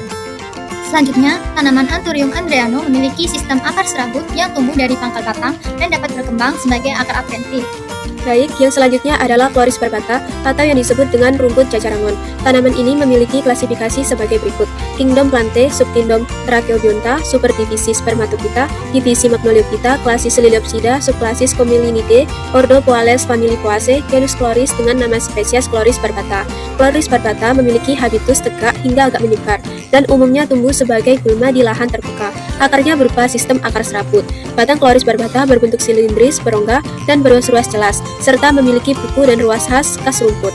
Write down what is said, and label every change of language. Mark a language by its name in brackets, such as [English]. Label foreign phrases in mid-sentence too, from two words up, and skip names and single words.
[Indonesian] Selanjutnya, tanaman Anthurium andreanum memiliki sistem akar serabut yang tumbuh dari pangkal batang dan dapat berkembang sebagai akar adventif. Baik, yang selanjutnya adalah Chloris barbata atau yang disebut dengan rumput cacarangon. Tanaman ini memiliki klasifikasi sebagai berikut: Kingdom Plantae, Subkingdom Thrakeobionta, Superdivisi Spermatophyta, Divisi Magnoliophyta, Klasis Liliopsida, Subklasis Comilinidae, Ordo Poales, famili Poaceae, genus Chloris dengan nama spesies Chloris barbata. Chloris barbata memiliki habitus tegak hingga agak menyebar dan umumnya tumbuh sebagai gulma di lahan terbuka. Akarnya berupa sistem akar serabut. Batang Chloris barbata berbentuk silindris, berongga, dan beruas-ruas jelas, serta memiliki buku dan ruas khas rumput.